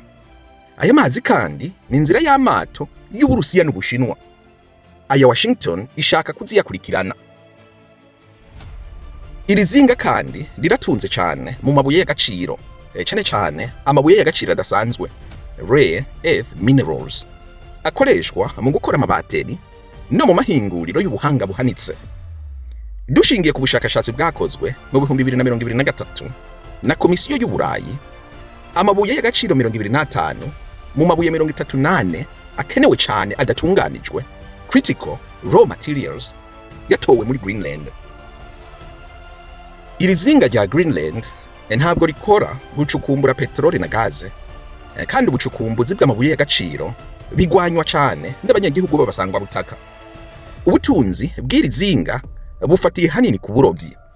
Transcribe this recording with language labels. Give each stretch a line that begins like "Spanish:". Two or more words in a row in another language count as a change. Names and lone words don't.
Kinyarwanda: Aya mazi kandi ni inzira y'amato y'Uburusiya n'Ubushinwa. Aya Washington ishaka kuziyakurikirana. Iri zinga kandi riratunze cyane mu mabuye y'agaciro, cyane amabuye y'agaciro adasanzwe,
English: rare earth minerals,
Kinyarwanda: akoreshwa mu gukora amabateri no mu mahinguriro y'ubuhanga buhanitse. Dushingiye ku bushakashatsi bwakozwe mu 2023 na Komisiyo y'Uburayi, amabuye y'agaciro 25 mu mabuye 38 akenewe cyane adatunganijwe,
English: critical raw materials,
Kinyarwanda: yatowe muri Greenland. Iri zinga rya Greenland ntabwo rikora gucukumbura peteroli na gaze, kandi ubucukumbuzi bw'amabuye y'agaciro bigwanywa cyane n'abanyagihugu b'abasangwa butaka. Ubutunzi bw'iri zinga bufatiye hanini ku burovyi.